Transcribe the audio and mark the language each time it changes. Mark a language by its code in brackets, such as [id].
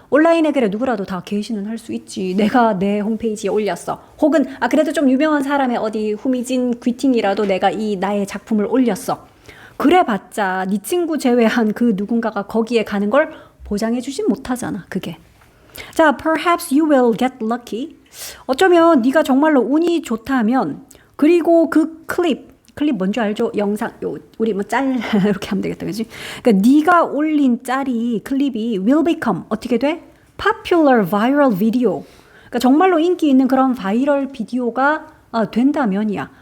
[ko] 온라인에 그래 누구라도 다 게시는 할 수 있지. 내가 내 홈페이지에 올렸어. 혹은 그래도 좀 유명한 사람의 어디 후미진 귀팅이라도 내가 이 나의 작품을 올렸어. 그래봤자 네 친구 제외한 그 누군가가 거기에 가는 걸 보장해 주진 못하잖아. 그게. [en] 자, perhaps you will get lucky. [ko] 어쩌면 네가 정말로 운이 좋다면, 그리고 그 클립 뭔지 알죠? 영상, 우리 뭐 짤 이렇게 하면 되겠다, 그지? 그러니까 네가 올린 짤이, 클립이 [en] will become [ko] 어떻게 돼? [en] popular viral video. [ko] 그러니까 정말로 인기 있는 그런 바이럴 비디오가 된다면이야.